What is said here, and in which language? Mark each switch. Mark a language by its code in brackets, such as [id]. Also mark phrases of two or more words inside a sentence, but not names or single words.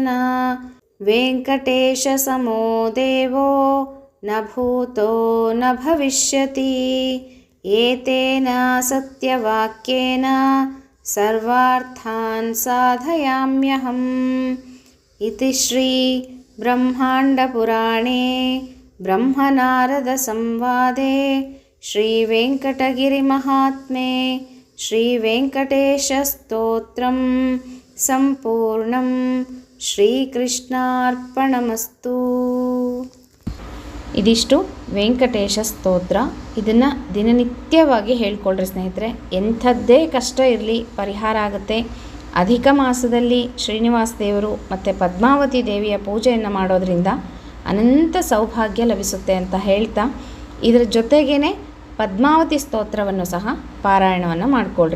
[sa] वेङ्कटेशसमो देवो न भूतो न भविष्यति एतेन सत्यवाक्येन सर्वार्थान् साधयाम्यहम् इति श्री ब्रह्माण्डपुराणे ब्रह्मनारदसंवादे श्रीवेङ्कटगिरिमहात्म्ये श्रीवेङ्कटेशस्तोत्रं सम्पूर्णं। [kn] ಶ್ರೀಕೃಷ್ಣಾರ್ಪಣಮಸ್ತು. ಇದಿಷ್ಟು ವೆಂಕಟೇಶ ಸ್ತೋತ್ರ. ಇದನ್ನು ದಿನನಿತ್ಯವಾಗಿ ಹೇಳ್ಕೊಳ್ರಿ ಸ್ನೇಹಿತರೆ. ಎಂಥದ್ದೇ ಕಷ್ಟ ಇರಲಿ ಪರಿಹಾರ ಆಗುತ್ತೆ. ಅಧಿಕ ಮಾಸದಲ್ಲಿ ಶ್ರೀನಿವಾಸ ದೇವರು ಮತ್ತು ಪದ್ಮಾವತಿ ದೇವಿಯ ಪೂಜೆಯನ್ನು ಮಾಡೋದರಿಂದ ಅನಂತ ಸೌಭಾಗ್ಯ ಲಭಿಸುತ್ತೆ ಅಂತ ಹೇಳ್ತಾ, ಇದರ ಜೊತೆಗೇ ಪದ್ಮಾವತಿ ಸ್ತೋತ್ರವನ್ನು ಸಹ ಪಾರಾಯಣವನ್ನು ಮಾಡಿಕೊಳ್ರಿ.